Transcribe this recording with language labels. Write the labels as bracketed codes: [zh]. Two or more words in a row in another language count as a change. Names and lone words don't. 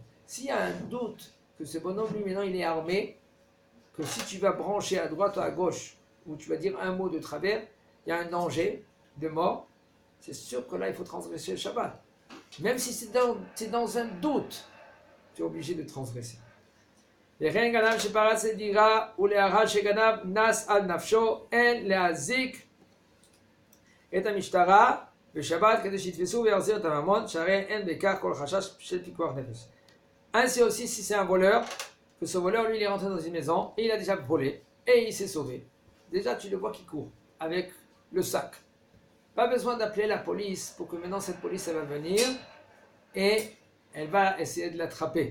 [fr] S'il y a un doute que ce bonhomme, lui, maintenant, il est armé, que si tu vas brancher à droite ou à gauche, ou tu vas dire un mot de travers, il y a un danger de mort, c'est sûr que là, il faut transgresser le Shabbat. Même si c'est dans un doute, tu es obligé de transgresser. [he] וכן גנב שפרץ לדירה ולאחר שגנב נס על נפשו אין להזיק את המשטרה בשבת כדי שיתפסו ויחזיר את הממון שהרי אין בכך כל חשש של פיקוח נפש. [fr] Ainsi aussi si c'est un voleur, que ce voleur lui il est rentré dans une maison et il a déjà volé et il s'est sauvé. Déjà tu le vois qui court avec le sac. Pas besoin d'appeler la police pour que maintenant cette police elle va venir et elle va essayer de l'attraper.